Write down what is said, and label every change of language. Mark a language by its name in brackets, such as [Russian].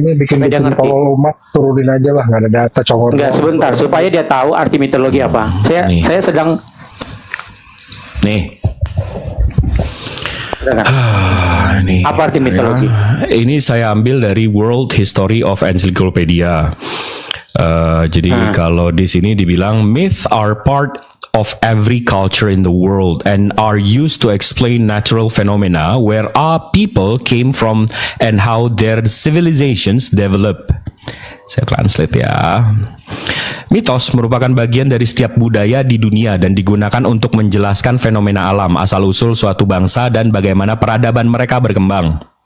[Indonesian] Kayak gini bikin tolol umat, turunin aja lah, nggak ada data congor. Enggak, sebentar, supaya dia tahu arti mitologi apa. Saya sedang nih. Nih. Apa arti mitologi? Ini saya ambil dari World History of Encyclopedia. Jadi kalau di sini dibilang [English] myth are part of every culture in the world and are used to explain natural phenomena where our people came from and how their civilizations develop. [Indonesian] Saya translate ya. Mitos merupakan bagian dari setiap budaya di dunia dan digunakan untuk menjelaskan fenomena alam, asal-usul suatu bangsa dan bagaimana peradaban mereka berkembang.